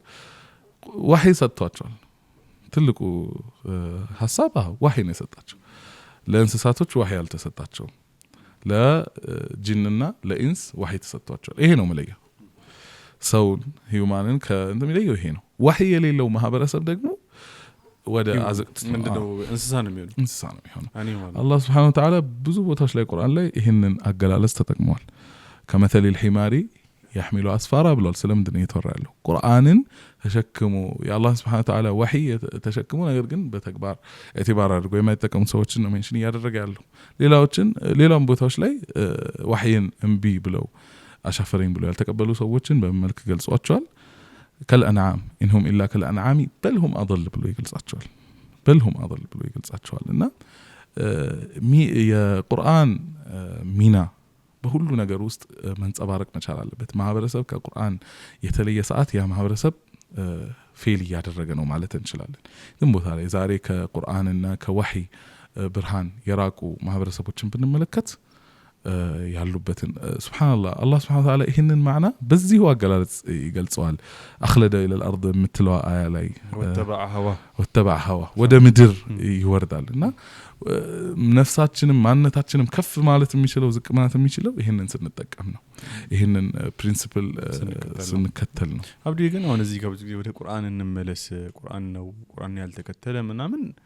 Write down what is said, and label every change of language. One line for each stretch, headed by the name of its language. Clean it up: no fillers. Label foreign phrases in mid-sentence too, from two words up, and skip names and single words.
Amharic: ወህይ ሰጥቷቸዋል። ትልቁ ሐሳብ ወህይ ነው የሰጣቸው። ለእንስሳቶች ወህይ አልተሰጣቸውም። ለጂንና ለኢንስ ወህይ ተሰጥቷቸዋል። ይሄ ነው መለያው። ሰውን ሂዩማንን ከእንደሚለየው ይሄ ነው። ወህይ የሌለው ማህበረሰብ ደግሞ ወደ አዘቅት ምንድነው እንስሳ ነው የሚሆነው። አላህ
Arabic: سبحانه وتعالى
Amharic: ብዙ ቦታዎች ላይ ቁርአን ላይ ይሄንን አገላለጽ ተጠቅመዋል።
Arabic: ከመثل الحمار يحمل أسفارا
Amharic: ብሏል። ስለምንድን ነው የተወራ ያለው? ቁርአንን ተሸክሞ የአላህ
Arabic: سبحانه وتعالى
Amharic: ወህይ ተሸክሞ ነገር ግን በተግባር ኢዕቲባር አድርጎ የማይጠቀሙ ሰዎችን ነው ሜንሽን እያደረገ ያለው። ሌላም ቦታዎች ላይ ወህይን እምቢ ብለው አሻፈረኝ ብለው ያልተቀበሉ ሰዎችን በመልክ ገልጿቸዋል።
Arabic: كالأنعام إنهم إلا كالأنعام بل هم أضل
Amharic: ብሎ ይገልጻቸዋል እና የቁርአን ሚና በሁሉ ነገር ውስጥ መንጸባረቅ መቻል አለበት። ማህበረሰብ ከቁርአን የተለየ ሰዓት ያ ማህበረሰብ ፌል እያደረገ ነው ማለት እንችላለን። ግን ቦታ ላይ ዛሬ ከቁርአንና ከወህይ ብርሃን የራቁ ማህበረሰቦችን ብንመለከት ያሉበትን ሱብሃንአላህ አላህ
Arabic: سبحانه وتعالى
Amharic: ይሄንን ማዕና በዚሁ አገላለጽ ይገልጸዋል።
Arabic: አخلد الى الارض
Amharic: የምትለው አያ ላይ
Arabic: واتبع هواه
Amharic: ወደ ምድር ይወርዳልና ነፍሳችንም ማንነታችንም ከፍ ማለት የሚችለው ዝቅ ማለት የሚችለው ይሄንን ስንጠቀም ነው። ይሄንን ፕሪንሲፕል ስንከተል ነው። አብዲ ግን አሁን እዚህ ጋር ወደ ቁርአን እንመለስ። ቁርአን ነው ቁርአን ያልተከተለ ምናምን